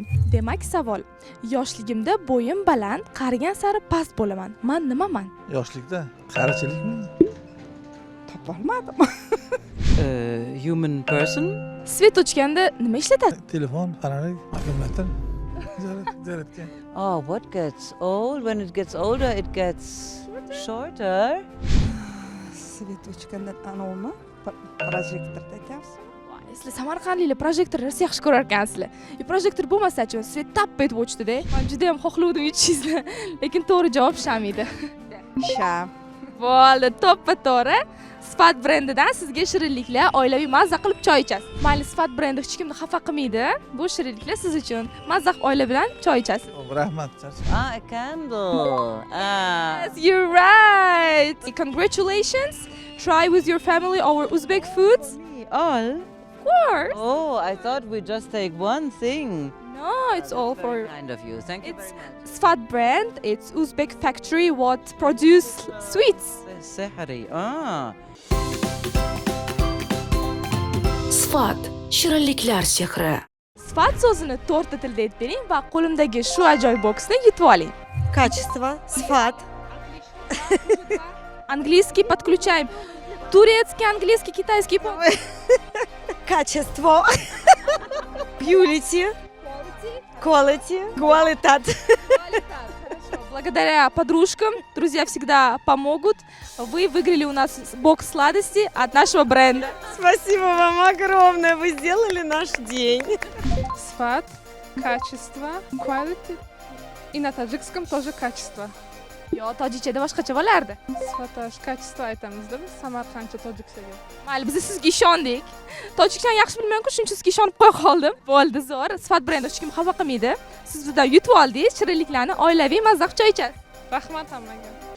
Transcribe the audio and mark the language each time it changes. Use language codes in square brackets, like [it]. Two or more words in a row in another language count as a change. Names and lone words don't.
[uz] Demak, savol: yoshligimda bo'yim baland, qarigan sari past bo'laman. Men nimaman? Yoshlikda qarichilikmi? Topolmadim. [en] Human person. [uz] Svet o'chganda nima ishlatadi? Telefon, fanarik, akkumulyator. Zaryadka. [en] Oh, what gets old? When it gets older, it gets shorter. [uz] Svet o'chganda anavmi? Projektorda ekansiz. Sizlar samarqandliklar projektorni rosa yaxshi ko'rar ekansizlar. Projektor bo'lmasa-chi, svet tap etib o'chdi-da. Men juda ham xohladim yutishingizni, lekin to'g'ri javob shamidi. Sham. Bo'ldi, to'ppa-to'g'ri. Sifat brendidan sizga shirinliklar, oilaviy mazza qilib choy ichasiz. Mayli, Sifat brendi hech kimni xafa qilmaydi. Bu shirinliklar siz uchun. Mazza oila bilan choy ichasiz. Rahmat. [en] Ah, a candle. Ah. Yes, you're right. Congratulations. Try with your family our Uzbek foods. All? Of course. Oh, I thought we just take one thing. No, it's all for Kind of you. Thank you It's very much. Sifat brand. It's Uzbek factory what produce sweets. [uz] Sehri. Ah. Sifat shirinliklar sehri. Sifat so'zini to'rtta tilda aytib bering va qo'limdagi shu ajoyib boksni yutib oling. [ru] Качество, сфат, Английский подключаем. Турецкий, английский, китайский. [en] качество, purity, quality, qualitat. [ru] Благодаря подружкам, друзья всегда помогут. Вы выиграли у нас бокс сладостей от нашего бренда. Спасибо вам огромное, вы сделали наш день. Сфат, качество, quality. И на таджикском тоже качество. [uz] Yo, tojikchada boshqacha bo'lardi. Sifat kачество aytamizda biz samarqandcha tojikchaga. Mayli, biz sizga ishondik. Tojikchani yaxshi bilmayman-ku, shuning uchun sizga ishonib qo'ya qoldim. Bo'ldi, zo'r. Sifat brendi hech kim xafa qilmaydi. Siz bizdan yutib oldingiz, shirinliklarni oilaviy mazza choy ichasiz. Rahmat hammaga.